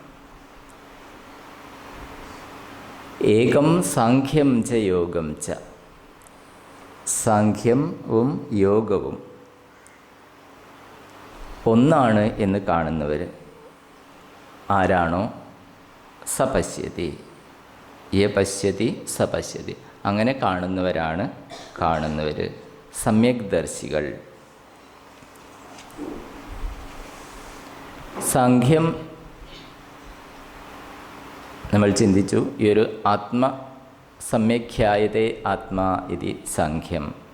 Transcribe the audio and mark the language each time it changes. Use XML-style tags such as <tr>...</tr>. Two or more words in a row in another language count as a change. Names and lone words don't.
<sa>ഏകം സാംഖ്യം ച യോഗം ച.</sa> <ml>സാംഖ്യവും യോഗവും ഒന്നാണ് എന്ന് കാണുന്നവർ ആരാണോ</ml> <sa>സ പശ്യതി, യ പശ്യതി സ പശ്യതി,</sa> <ml>അങ്ങനെ കാണുന്നവരാണ് കാണുന്നവർ സമ്യക് ദർശികൾ. സാംഖ്യം നമ്മൾ ചിന്തിച്ചു, ഈ ഒരു</ml> <sa>ആത്മ സമ്യഖ്യായതേ ആത്മാ ഇതി സാംഖ്യം.</sa>